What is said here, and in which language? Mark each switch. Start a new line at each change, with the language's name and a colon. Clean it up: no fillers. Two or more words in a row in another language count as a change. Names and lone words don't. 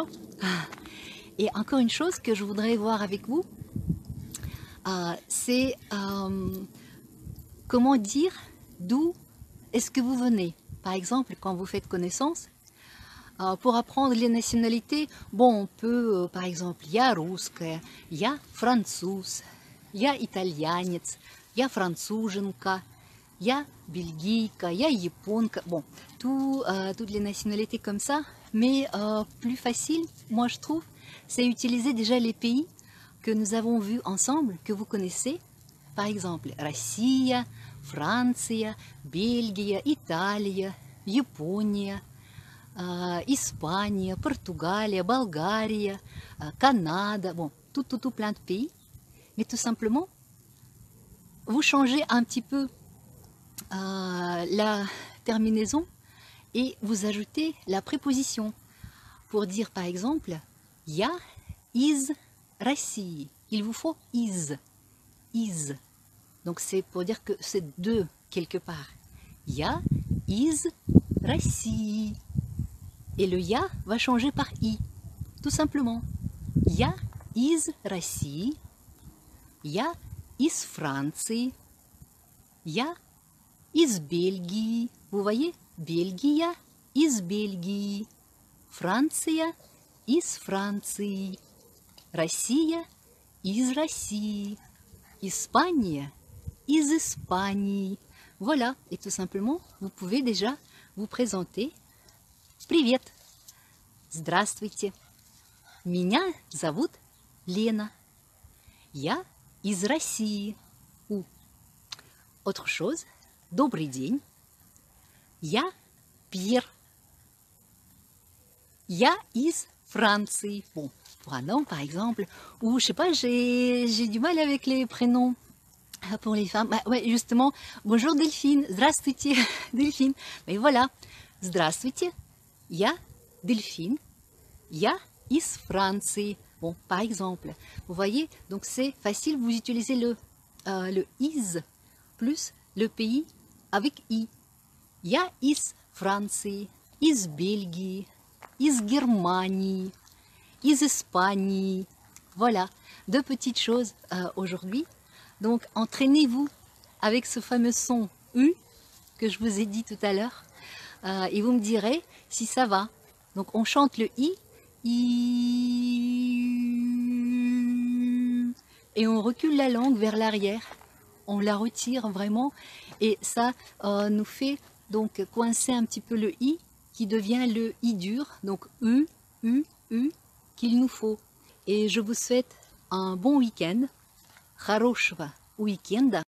French: Et encore une chose que je voudrais voir avec vous, c'est comment dire d'où est-ce que vous venez. Par exemple, quand vous faites connaissance, pour apprendre les nationalités, bon, on peut, par exemple,
Russian: я русская, я француз, я итальянец, я француженка, я бельгийка, я японка.
French: Bon, toutes les nationalités comme ça, mais plus facile, moi je trouve, c'est utiliser déjà les pays que nous avons vus ensemble, que vous connaissez. Par exemple,
Russian: Россия, Франция, Бельгия, Италия, Япония, Испания,
French: Portugalie, Bulgarie, Canada, bon, tout plein de pays. Mais tout simplement, vous changez un petit peu la terminaison et vous ajoutez la préposition pour dire par exemple,
Russian: я из России.
French: Il vous faut is. Donc c'est pour dire que c'est de quelque part.
Russian: Я из России.
French: Et le я va changer par i. Tout simplement.
Russian: Я из России. Я из Франции. Я из Бельгии.
French: Vous voyez?
Russian: Бельгия из Бельгии. Франция из Франции. Россия из России. Испания из Испании.
French: Voilà, et tout simplement, vous pouvez déjà vous présenter.
Russian: Привет! Здравствуйте! Меня зовут Лена. Я из России.
French: Ou, autre chose,
Russian: добрый день. Я Пьер. Я из Франции.
French: Bon, pour un homme par exemple, ou je sais pas, j'ai du mal avec les prénoms. Pour les femmes, ouais, justement, bonjour Delphine, здравствуйте, Delphine. Mais voilà,
Russian: здравствуйте, я Delphine, я из Франции.
French: Bon, par exemple, vous voyez, donc c'est facile, vous utilisez le is plus le pays avec i.
Russian: Я из Франции, из Бельгии, из Германии, из Испании.
French: Voilà, 2 petites choses aujourd'hui. Donc entraînez-vous avec ce fameux son U que je vous ai dit tout à l'heure et vous me direz si ça va. Donc on chante le I et on recule la langue vers l'arrière. On la retire vraiment et ça nous fait donc coincer un petit peu le I qui devient le I dur. Donc U qu'il nous faut. Et je vous souhaite un bon week-end.
Russian: Хорошего уикенда.